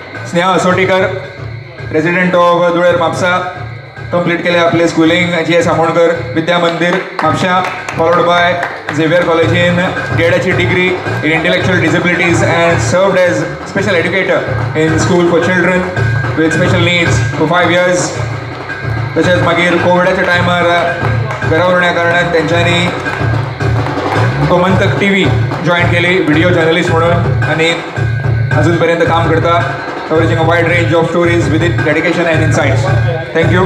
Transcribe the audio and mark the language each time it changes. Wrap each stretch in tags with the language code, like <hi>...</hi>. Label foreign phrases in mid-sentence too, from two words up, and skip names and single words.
<en>स्नेहा असोटीकर, resident of धुळेर म्हापसा, complete</en> <kok>केले आपले</kok> <en>schooling GS आमोणकर विद्या मंदिर म्हापशा, followed by Xavier College in गेडाची degree in intellectual disabilities and served as special educator in school for children with special needs for 5 years.</en> <kok>तशेंच मागीर कोविडाच्या टायमार घरा उरण्या कारणान तेंच्यांनी गोमंतक TV जॉईन केली</kok> <en>video journalist</en> <kok>म्हणून आणि अजून पर्यंत काम करता,</kok> <en>covering a wide range of stories with it dedication and insights. थँक्यू.</en>